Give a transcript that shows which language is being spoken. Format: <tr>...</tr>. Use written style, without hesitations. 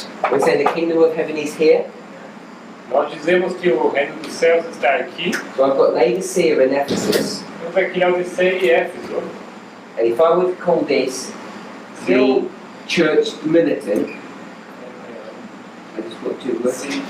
<en>We're saying the kingdom of heaven is here.</en> <pt>Nós dizemos que o reino dos céus está aqui.</pt> <en>So I've got Laodicea and Ephesus.</en> <pt>Temos aqui Laodiceia e Éfeso.</pt> <en>And if I were to call this the church militant, I just put two words.</en>